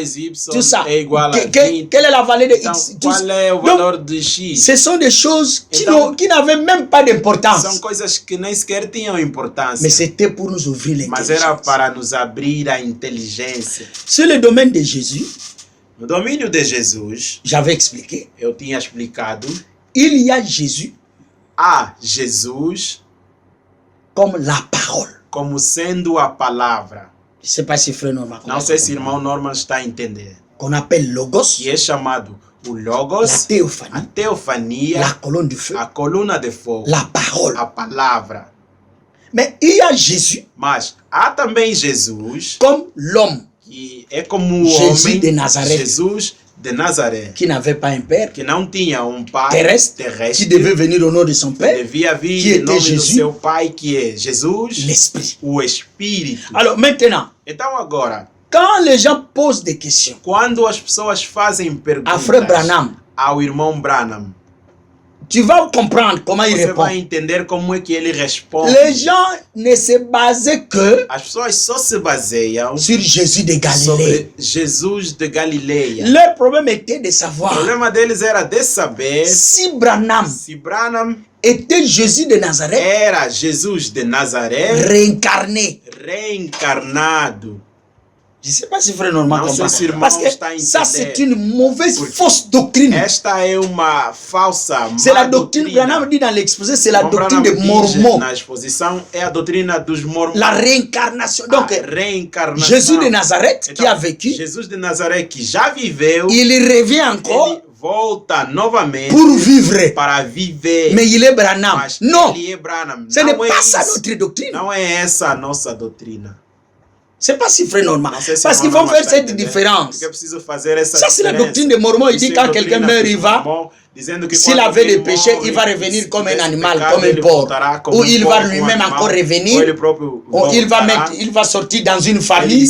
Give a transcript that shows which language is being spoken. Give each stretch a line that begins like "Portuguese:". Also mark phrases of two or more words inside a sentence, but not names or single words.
French: Tout ça. Quelle est la valeur de X? Donc, ce sont des choses qui n'avaient même pas d'importance. Mais c'était pour nous ouvrir l'intelligence. Sur le domaine de Jésus,
Portuguese: no domínio de Jesus,
French: j'avais expliqué.
Portuguese: Eu tinha explicado.
French: Il y a Jésus.
Portuguese: Há Jesus
French: comme la parole.
Portuguese: Como sendo a palavra.
French: Je ne sais pas si frère Norman.
Portuguese: Não sei se irmão Norman está a entender.
French: Qu'on appelle Logos.
Portuguese: Que é chamado o Logos.
French: La théophanie.
Portuguese: A teofania.
French: La colonne de feu.
Portuguese: A coluna de fogo.
French: La parole.
Portuguese: A palavra.
French: Mais il y a Jésus.
Portuguese: Mas há também Jesus.
French: Comme l'homme.
Portuguese: Que é como o homem de Nazareth. Jesus de Nazaré,
French: qui n'avait pas un père,
Portuguese: que não tinha pai
French: terrestre, qui devait venir au nom de son père,
Portuguese: devia vir
French: qui était Jésus,
Portuguese: do seu pai, que é Jesus,
French: l'esprit.
Portuguese: O Espírito.
French: Alors maintenant,
Portuguese: então agora,
French: quand les gens posent des questions,
Portuguese: quando as pessoas fazem perguntas
French: à frère Branham,
Portuguese: ao irmão Branham,
French: tu vas comprendre comment il répond.
Portuguese: Você vai entender como é que ele responde.
French: Les gens ne se basaient que
Portuguese: as pessoas só se baseiam
French: sur Jésus de Galilée.
Portuguese: Sobre Jesus de Galileia.
French: Leur problème était de savoir.
Portuguese: O problema deles era de saber
French: si Branham était Jésus de Nazareth.
Portuguese: Era Jesus de Nazaré
French: réincarné.
Portuguese: Reencarnado.
French: Je ne sais pas si frère Norman comprend. Parce que ça c'est une mauvaise fausse doctrine.
Portuguese: Esta é uma falsa.
French: C'est la doctrine, Branham dit dans l'exposé, c'est la doctrine des Mormons.
Portuguese: Na exposição é a doutrina dos Mormons.
French: La réincarnation. Donc, Jésus de Nazareth qui a vécu.
Portuguese: Jesus de Nazaré que já viveu.
French: Il revient encore.
Portuguese: Ele volta novamente
French: pour vivre.
Portuguese: Para viver.
French: Mais il est Branham.
Portuguese: Mas
French: non.
Portuguese: Ele é Branham.
French: Ce n'est pas ça notre doctrine.
Portuguese: Não é essa a nossa doutrina.
French: C'est pas si frère Norman. Parce qu'il faut faire cette différence. Ça c'est la doctrine des Mormons. Il dit quand quelqu'un meurt, il va. S'il avait des péchés, il va revenir comme un animal, comme un porc. Ou il va lui-même encore revenir. Ou il va sortir dans une famille.